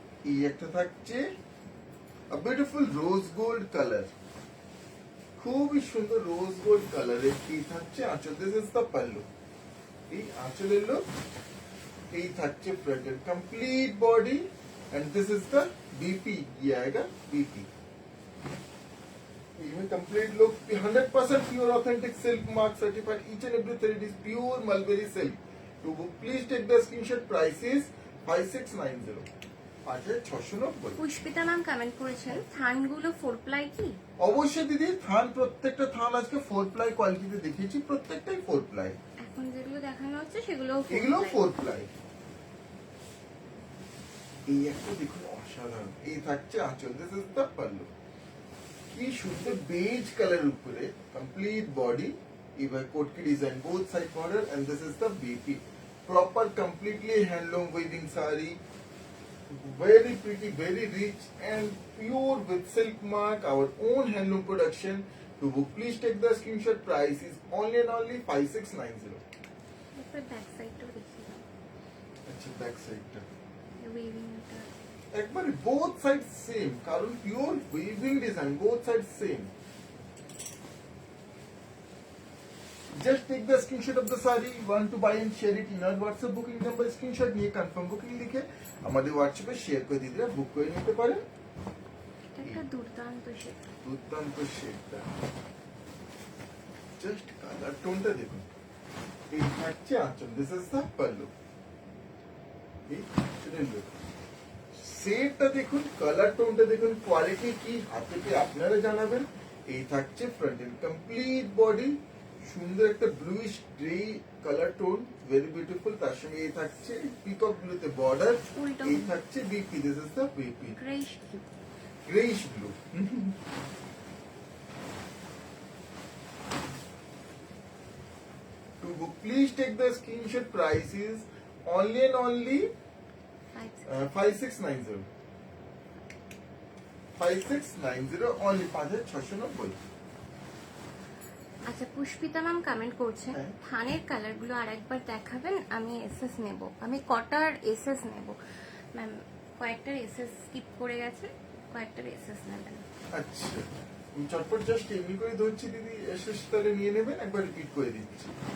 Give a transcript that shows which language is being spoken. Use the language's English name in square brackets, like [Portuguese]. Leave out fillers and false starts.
[Bangla] এই একটা থাকছে বিউটিফুল রোজ গোল্ড কালার, খুবই সুন্দর রোজ গোল্ড কালারের। কি থাকছে আঁচল, [English] this is the pallu, [Bangla] এই আঁচলের লুক, এই থাকছে ফ্রন্টের complete body, [English] and this is the BP, [Hindi] ये आएगा बीपी। [English] ये complete look 100% pure authentic silk mark certified, each and every thread is pure mulberry silk। to book please take the screenshot, price is 5690, 5690। [Bangla] Pushpita ma'am comment করেছেন থানগুলো 4 ply কি? অবশ্যই দিদি, থান প্রত্যেকটা থান আজকে 4 ply কোয়ালিটিতে দেখিয়েছি, প্রত্যেকটাই 4 প্লাই, এখন যেগুলো দেখানো হচ্ছে সেগুলো এগুলো 4 প্লাই। এই একটা দেখুন অসাধারণ, এই থাকছে আঁচল, দিস ইজ দ্য পাল্লু, কি সুন্দর বেজ কালার উপরে কমপ্লিট বডি, এবার কোটকি design both side border, and this is the BP, proper completely handloom weaving সারি, [English] very pretty, very rich and pure with silk mark, our own handloom production। to book please take the screenshot, price is only and only 5690। [Bangla] একটা back সাইডটাও দেখিয়ে দাও, আচ্ছা back সাইডটা ওয়েভিংটা [English] একবারে both sides same, কারণ pure weaving design, both sides same। just take the screenshot of the saree, want to buy and share it in our WhatsApp booking number, screenshot [Bangla] নিয়ে confirm booking লিখে আমাদের হোয়াটসঅ্যাপে share করে দিদিরা বুক করে নিতে পারেন। এটা একটা দুর্দান্ত শেড, দুর্দান্ত শেডটা, জাস্ট কালার টোনটা দেখুন, এই থাকছে আঁচল, [English] this is the pallu, [Bangla] এই আঁচলের লুক, শেডটা দেখুন, কালার টোনটা দেখুন, কোয়ালিটি কি হাতে পেয়ে আপনারা জানাবেন। এই থাকছে ফ্রন্ট এন্ড কমপ্লিট বডি, সুন্দর একটা bluish grey colour tone, very beautiful, তার সঙ্গে এই থাকছে পিকক ব্লুতে বর্ডার, উল্টো এই থাকছে BP, [English] this is the BP, [Bangla] greyish greyish blue. [English] to book please take the screenshot, price is only and only 5690, 5690 only, 5690। [Bangla] আচ্ছা পুষ্পিতা ম্যাম কমেন্ট করছেন হ্যাঁ। থানের কালার গুলো আরেকবার দেখাবেন, আমি এসএস নেব, আমি কটার এসএস নেব ম্যাম? কয়েকটার এসএস স্কিপ করে গেছে, কয়েকটার এসএস নেবেন। আচ্ছা আমি চটপট জাস্ট এমনি করে ধরছি দিদি, এসে তাহলে নিয়ে নেবেন, একবার রিপিট করে দিচ্ছি।